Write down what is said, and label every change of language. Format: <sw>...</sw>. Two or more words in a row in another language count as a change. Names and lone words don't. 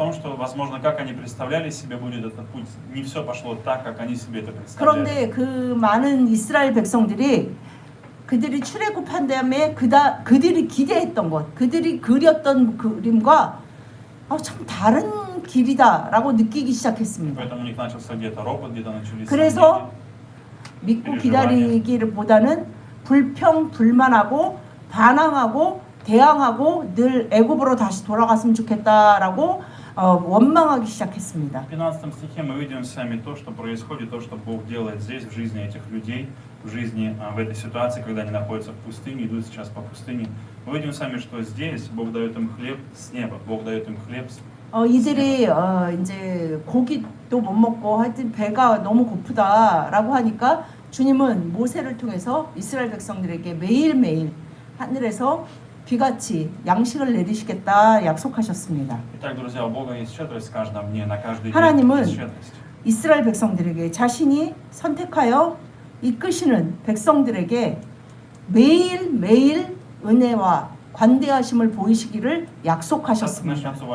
<ko>그런데 그 많은 이스라엘 백성들이 그들이 출애굽한 다음에 그들이 기대했던 것, 그들이 그렸던 그림과 참 다른 길이다라고 느끼기 시작했습니다. 그래서 믿고 기다리기보다는 불평불만하고 반항하고 대항하고 늘 애굽으로 다시 돌아갔으면 좋겠다라고 원망하기 시작했습니다.</ko> <ru>В 15 стихе мы видим с вами то, что происходит, то, что Бог делает здесь, в жизни этих людей, в жизни, в этой ситуации, когда они находятся в пустыне, идут сейчас по пустыне. Мы видим с вами, что здесь Бог дает им хлеб с неба, Бог дает им хлеб с</ru> <ko>이들이 이제 고기도 못 먹고 하여튼 배가 너무 고프다라고 하니까 주님은 모세를 통해서 이스라엘 백성들에게 매일매일 하늘에서 비같이 양식을 내리시겠다 약속하셨습니다. 하나님은 이스라엘 백성들에게 자신이 선택하여 이끄시는 백성들에게 매일매일 은혜와 관대하심을 보이시기를 약속하셨습니다.</ko>